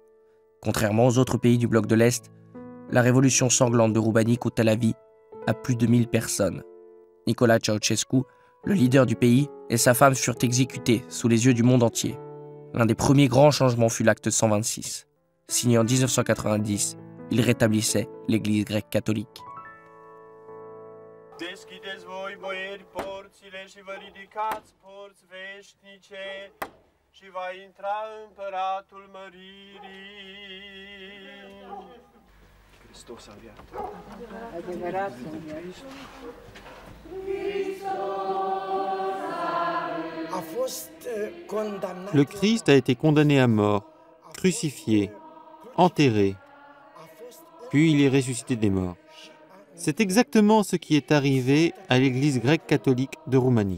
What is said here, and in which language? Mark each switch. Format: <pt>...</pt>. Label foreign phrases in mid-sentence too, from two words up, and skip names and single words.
<fr>Contrairement aux autres pays du bloc de l'Est, la révolution sanglante de Roumanie coûta la vie à plus de 1000 personnes. Nicolae Ceausescu, le leader du pays, et sa femme furent exécutés sous les yeux du monde entier. L'un des premiers grands changements fut l'acte 126. Signé en 1990, il rétablissait l'Église grecque catholique.</fr> <ro>Deschideți voi, boieri, porțile și vă ridicați porți veșnice și va intra împăratul măririi. Hristos a înviat. Adevărat a înviat.</ro> <fr>Le Christ a été condamné à mort, crucifié, enterré, puis il est ressuscité des morts. C'est exactement ce qui est arrivé à l'Église grecque catholique de Roumanie.</fr>